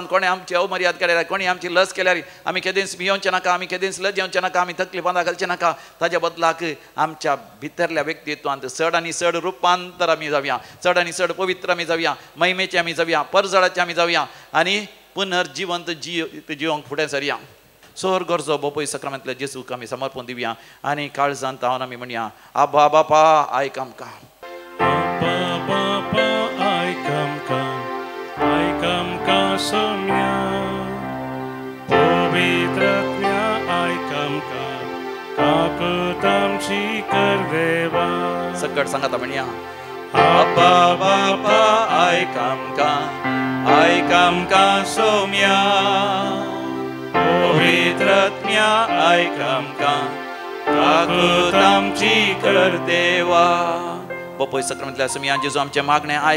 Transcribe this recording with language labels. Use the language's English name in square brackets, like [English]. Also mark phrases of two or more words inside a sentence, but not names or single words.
[Konkani] कोणें आमची अवमर्याद केल्यार कोणी आमची लज केल्यार आमी केदेंच भियोवचें नाका आमी केदेंच लज येवचें नाका आमी तकलीफांत घालचें नाका ताच्या बदलाक आमच्या भितरल्या व्यक्तित्वांत चड आनी चड रुपांतर आमी जावया चड आनी चड पवित्र आमी जावया महिमेचे आमी जावया परजळाचे आमी जावया आनी पुनर्जिवंत जिवंक फुडें सरया सोर गरजो बोपय सक्रामेंतल्या जेजूक आमी समर्पण दिवया आनी काळजांत तावन आमी म्हणया आबा बापा आयक आमकां Somia, pavitratnya aikam ka, kakutam chikar deva. सकट सांगाता म्हणया आबा बापा आयकम का सोम्या पवित्रत्म्या आयकम का काकुताम चीकर देवा पपय सक्रामेंतल्या सोम्या जेजू आमचे मागणें आयक